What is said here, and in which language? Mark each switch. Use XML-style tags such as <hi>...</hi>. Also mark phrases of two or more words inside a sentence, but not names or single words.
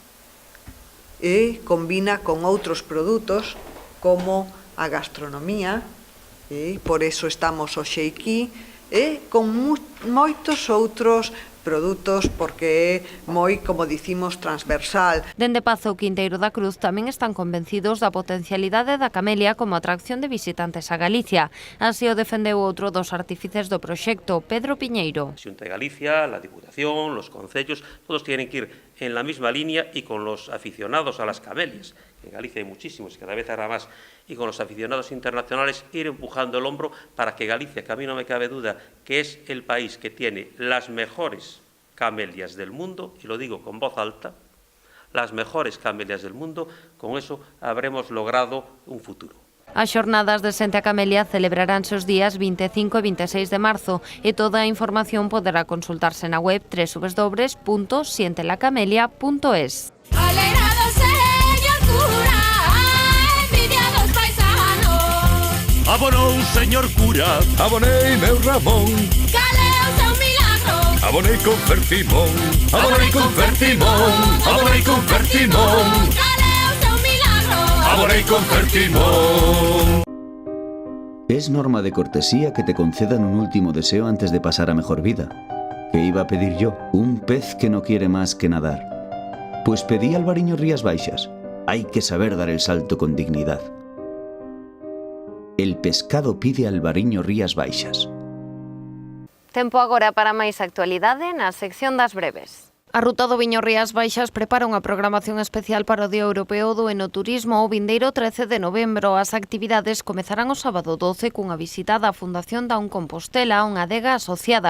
<gl>e combina con outros produtos como a gastronomía, e por eso estamos hoxe aquí, e con moitos outros produtos, porque é moi, como dicimos, transversal. Dende Pazo Quinteiro da Cruz tamén están convencidos da potencialidade da camelia como atracción de visitantes a Galicia. Así o defendeu outro dos artífices do proxecto, Pedro Piñeiro.</gl> <es>Xunta de Galicia, la Diputación, los concellos, todos tienen que ir en la misma línea y con los aficionados a las camelias, que en Galicia hay muchísimos, cada vez habrá más, y con los aficionados internacionales ir empujando el hombro para que Galicia, que a mí no me cabe duda, que es el país que tiene las mejores camelias del mundo, y lo digo con voz alta, las mejores camelias del mundo, con eso habremos logrado un futuro.</es> <gl>As xornadas de Xente a Camelia celebraránse os días 25 e 26 de marzo e toda a información poderá consultarse na web www.sientelacamelia.es. Abonou, señor cura, abonei meu Ramón. Caleu seu milagro. Abonei con Fertimón, abonei con Fertimón, abonei con Fertimón. Caleu seu milagro. Abonei con Fertimón.</gl> <es>Es norma de cortesía que te concedan un último deseo antes de pasar a mejor vida. ¿Qué iba a pedir yo? Un pez que no quiere más que nadar. Pues pedí Alvariño Rías Baixas. Hay que saber dar el salto con dignidad. El pescado pide Alvariño Rías Baixas.</es> <gl>Tempo agora para máis actualidade na sección das breves. A Ruta do Viño Rías Baixas prepara unha programación especial para o Día Europeo do Enoturismo o vindeiro 13 de novembro. As actividades comezarán o sábado 12 cunha visita da Fundación Daun Compostela, unha adega asociada.</gl>